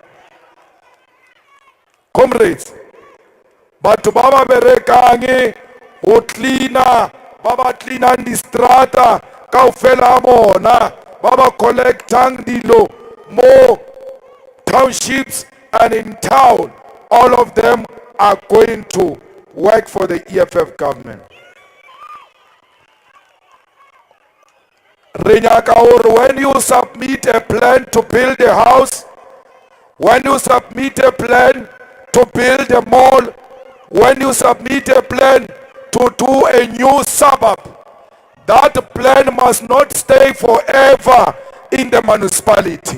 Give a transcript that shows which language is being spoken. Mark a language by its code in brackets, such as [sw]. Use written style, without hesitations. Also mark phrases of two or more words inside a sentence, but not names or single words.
[en] Comrades, [tn] batho ba ba berekange go cleana, ba ba cleanang di strata kaofela bona, ba ba collectang dilo [en] mo townships and in town, all of them are going to work for the EFF government. When you submit a plan to build a house, when you submit a plan to build a mall, when you submit a plan to do a new suburb, that plan must not stay forever in the municipality.